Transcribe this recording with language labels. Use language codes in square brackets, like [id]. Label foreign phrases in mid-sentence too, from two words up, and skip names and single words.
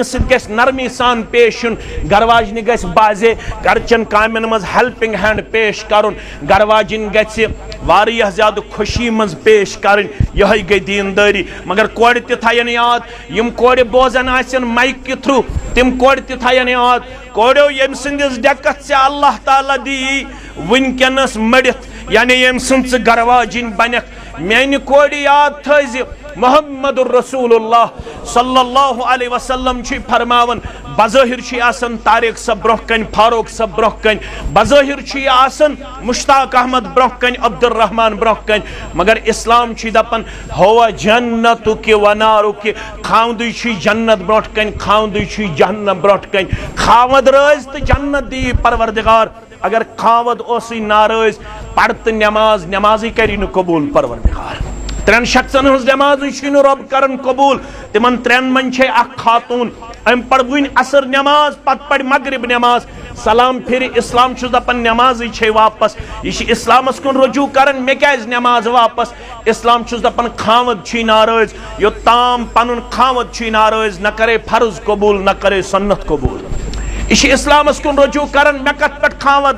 [ks] سۭتۍ گژھِ نرمی سان پیش یُن گرواجنہِ گژھِ بازے گرچن کامٮ۪ن منٛز [en] helping hand [ks] پیش کرُن گرواجن گژھِ واریاہ زیادٕ خوشی منٛز پیش کرٕنۍ یِہوٚے گٔے دیٖندٲری مگر کورِ تہِ تھاین یاد یِم کورِ بوزان آسن [en] mic through [ks] تِم کورِ تہِ تھاین یاد کوریو ییٚمہِ سٕنٛدِس ڈیکس ژےٚ اللہ تعالیٰ دِیی وٕنکٮ۪نس مٔڑِتھ یعنی ییٚمہِ سٕنٛز ژٕ گرواجِنۍ بنکھ میانہِ کورِ یاد تھٲیزِ [ar] محمد الرسول اللہ صلی اللہ علیہ وسلم [ks] چھُ فرماوان بظٲہِر چھُ یہِ آسان طارق صٲب برونٛہہ کنہِ فاروق صٲب برونٛہہ کنہِ بظٲہِر چھُ یہِ آسان مشتاق احمد برونٛہہ کنہِ عبدالرحمان برونٛہہ کنہِ مگر اسلام چھُ دپان ہوا جنتُک ونارُک خاوندٕے چھُے جنت برونٛٹھ کنہِ خاوندٕے چھُے جہنم برونٛٹھ کنہِ خاوند رٲزۍ تہٕ جنت دِیی پروردگار اگر خاوند اوسٕے نارٲض پڑ تہٕ نماز نمازٕے کری نہٕ قبوٗل پروردگار ترٛٮ۪ن شخصن ہٕنٛز نمازٕے چھُے نہٕ رۄب کران قبوٗل تِمن ترٛٮ۪ن منٛز چھے اکھ خاتوٗن أمۍ پڑ وٕنۍ عصر نماز پتہٕ پڑِ مغرب نماز سلام پھِرِ اسلام چھُس دپان نمازٕے چھے واپس یہِ چھِ اسلامس کُن رجوع کران مےٚ کیازِ نماز واپس اسلام چھُس دپان خاوند چھُے نارٲض یوٚتام پنُن خاوند چھُے نارٲض نہ کرے فرض قبوٗل نہ کرے سنت قبوٗل یہ چھِ اسلامس کُن رجوع کران مےٚ کتھ پٮ۪ٹھ خاوند